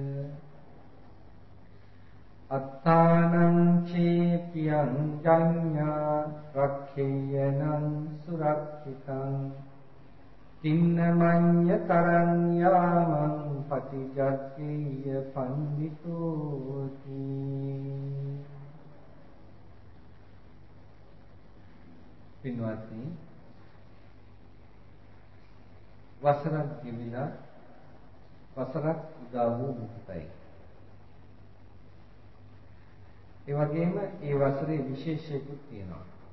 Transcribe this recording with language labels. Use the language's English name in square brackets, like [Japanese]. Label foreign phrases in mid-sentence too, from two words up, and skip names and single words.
[Pali] อัตตานังเชปิยังจัญญารัก เขยนังสุรักขิตังตินมัญญตรัญญามังปฏิจักเกยปันดิโตติ [Sinhala] පින්වත්නි වසරක් ගෙවිලා වසරක් උදා වූ මොහොතයි. ඒ වගේම ඒ වසරේ විශේෂයකුත් තියෙනවා.